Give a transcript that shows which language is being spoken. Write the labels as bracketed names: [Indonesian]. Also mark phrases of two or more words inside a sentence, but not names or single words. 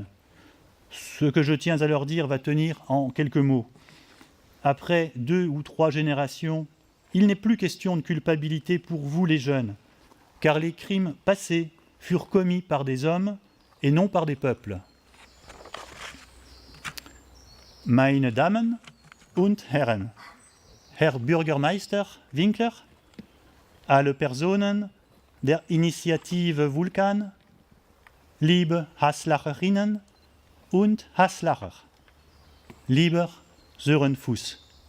[French] Ce que je tiens à leur dire va tenir en quelques mots. Après 2 ou 3 générations, il n'est plus question de culpabilité pour vous les jeunes, car les crimes passés furent commis par des hommes et non par des peuples. [German] Meine Damen und Herren, Herr Bürgermeister Winkler, alle Personen der Initiative Vulkan, liebe Haslacherinnen und Haslacher, lieber Sören Fuß.